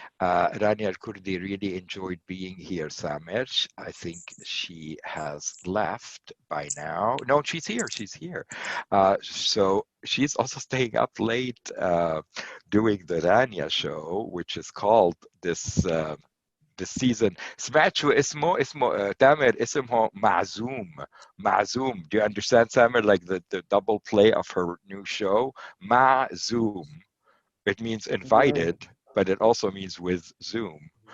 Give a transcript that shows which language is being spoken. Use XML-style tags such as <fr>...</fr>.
<en>Rania Al-Kurdi really enjoyed being here, Samer. I think she has left by now. No, she's here. So she's also staying up late doing the Rania show, which is called this season.</en> <ar>سمعت شو اسمه تامر اسمه معزوم.</ar> <en>Do you understand, Samer? Like the double play of her new show, معزوم. It means invited, but it also means with Zoom.</en>